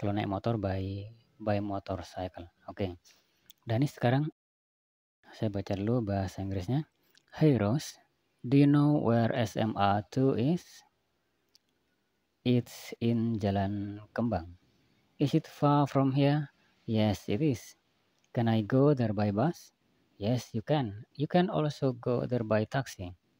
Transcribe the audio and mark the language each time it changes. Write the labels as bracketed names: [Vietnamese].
[Indonesian] Kalau naik motor [English] by motorcycle. Oke. [Indonesian] Danis sekarang saya baca dulu bahasa Inggrisnya. [English] Hey Rose, do you know where SMA 2 is? It's in Jalan Kembang. Is it far from here? Yes, it is. Can I go there by bus? Yes, you can. You can also go there by taxi.